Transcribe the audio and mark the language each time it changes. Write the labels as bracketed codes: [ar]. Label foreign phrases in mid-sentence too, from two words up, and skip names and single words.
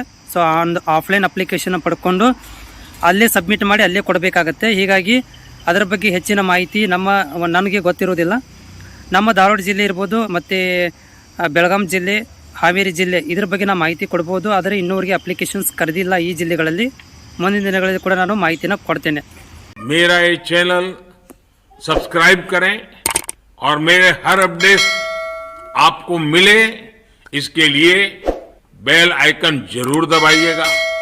[kn] ಸೊ [en] offline application [kn] ಪಡ್ಕೊಂಡು ಅಲ್ಲೇ ಸಬ್ಮಿಟ್ ಮಾಡಿ ಅಲ್ಲೇ ಕೊಡಬೇಕಾಗತ್ತೆ. ಹೀಗಾಗಿ ಅದರ ಬಗ್ಗೆ ಹೆಚ್ಚಿನ ಮಾಹಿತಿ ನನಗೆ ಗೊತ್ತಿರೋದಿಲ್ಲ. ನಮ್ಮ ಧಾರವಾಡ ಜಿಲ್ಲೆ ಇರ್ಬೋದು, ಮತ್ತು ಬೆಳಗಾಂ ಜಿಲ್ಲೆ, ಹಾವೇರಿ ಜಿಲ್ಲೆ, ಇದ್ರ ಬಗ್ಗೆ ನಾನು ಮಾಹಿತಿ ಕೊಡ್ಬೋದು. ಆದರೆ ಇನ್ನೂವರೆಗೆ ಅಪ್ಲಿಕೇಶನ್ಸ್ ಕರೆದಿಲ್ಲ ಈ ಜಿಲ್ಲೆಗಳಲ್ಲಿ. ಮುಂದಿನ ದಿನಗಳಲ್ಲಿ ಕೂಡ ನಾನು ಮಾಹಿತಿನ ಕೊಡ್ತೇನೆ. [hi] मेरा ये चैनल सब्सक्राइब करें और मेरे हर अपडेट आपको मिले, इसके लिए [en] bell icon [hi] जरूर दबाइएगा.